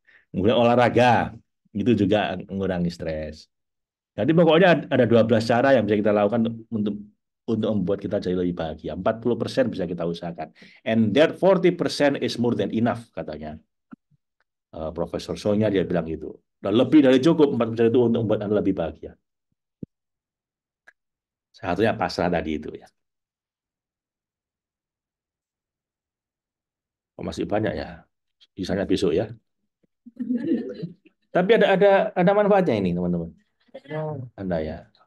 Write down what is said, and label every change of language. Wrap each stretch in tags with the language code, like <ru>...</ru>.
<id>Kemudian olahraga itu juga mengurangi stres. Jadi pokoknya ada 12 cara yang bisa kita lakukan untuk untuk membuat kita jadi lebih bahagia. 40% bisa kita usahakan.</id> <en>And that 40% is more than enough, katanya.</en> <id>Profesor Sonya dia bilang gitu. Dan lebih dari cukup 40% itu untuk membuat Anda lebih bahagia. Satunya pasrah tadi itu ya. Oh, masih banyak ya. Misalnya besok ya. Tapi ada manfaatnya ini, teman-teman. Anda ya.</id>